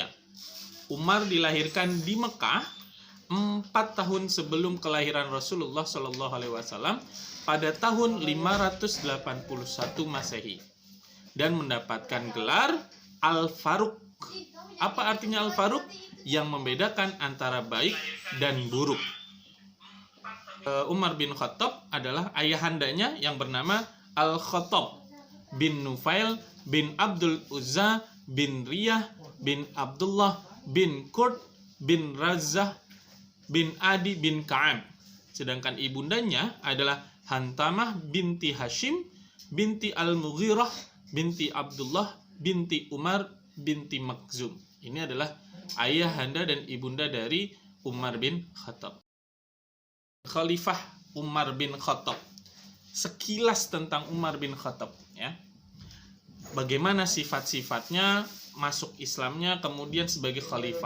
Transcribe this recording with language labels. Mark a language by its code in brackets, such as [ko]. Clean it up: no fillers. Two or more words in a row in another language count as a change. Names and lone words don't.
[id] Umar dilahirkan di Mekah 4 tahun sebelum kelahiran Rasulullah SAW pada tahun 581 Masehi dan mendapatkan gelar Al-Faruq. Apa artinya Al-Faruq? Yang membedakan antara baik dan buruk. Umar bin Khattab adalah ayahandanya yang bernama Al-Khattab bin Nufail bin Abdul Uzza bin Riyah bin Abdullah bin Qurt bin Razzah bin Adi bin Ka'ab. Sedangkan ibundanya adalah Hantamah binti Hashim binti Al-Mughirah binti Abdullah binti Umar binti Makhzum. Ini adalah ayahanda dan ibunda dari Umar bin Khattab. Khalifah Umar bin Khattab. Sekilas tentang Umar bin Khattab, ya. Bagaimana sifat-sifatnya, masuk Islamnya, kemudian sebagai khalifah.